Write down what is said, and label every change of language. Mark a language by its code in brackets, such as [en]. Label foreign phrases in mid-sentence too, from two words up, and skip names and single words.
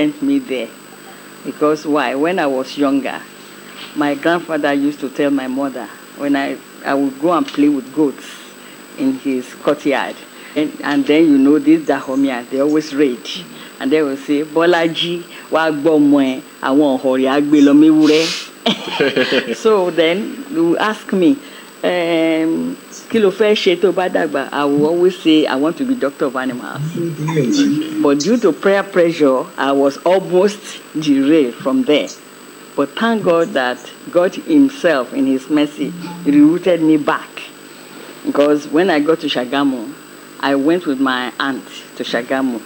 [en] sent me there. Because why? When I was younger, my grandfather used to tell my mother when I would go and play with goats in his courtyard. And then, you know, these Dahomians, they always rage. And they will say, [yo] Bolaji, wa gbo mo e, awon ohori agbe lo mewure. [en] So then, they will ask me, [yo] kí ló fẹ́ ṣe tó bá dàgbà? [en] I will always say, I want to be doctor of animals. But due to prayer pressure, I was almost derailed from there. But thank God that God himself, in his mercy, rerouted me back. Because when I got to Shagamu, I went with my aunt to Shagamu.